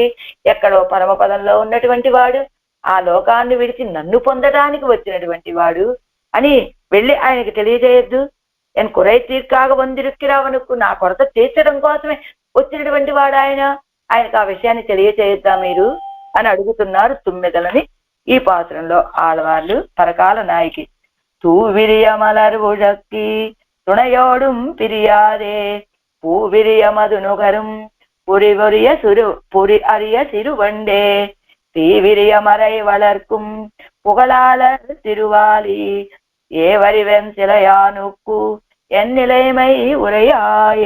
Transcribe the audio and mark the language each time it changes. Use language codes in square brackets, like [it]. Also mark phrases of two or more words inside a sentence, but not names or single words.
[te] ఎక్కడో పరమపదంలో ఉన్నటువంటి వాడు ఆ లోకాన్ని విడిచి నన్ను పొందడానికి వచ్చినటువంటి వాడు అని వెళ్ళి ఆయనకి తెలియజేయద్దు? నేను [ta] குறை தீர்க்காக வந்திருக்கிறவனுக்கு [te] నా కొరత తీర్చడం కోసమే వచ్చినటువంటి వాడు ఆయనకు ఆ విషయాన్ని తెలియచేయద్దా మీరు అని అడుగుతున్నారు తుమ్మెదలని ఈ పాత్రంలో ఆడవాళ్ళు పరకాల నాయకి. [ta] தூவிரிய மலர் உழக்கி துணையோடும் பிரியாதே பூவிரிய மது நுகரும் புரி அறிய சிறுவண்டே தீவிரிய மறை வளர்க்கும் புகழாளர் திருவாலி ஏவறிவென் சிலையானுக்கு என் நிலைமை உரையாயே.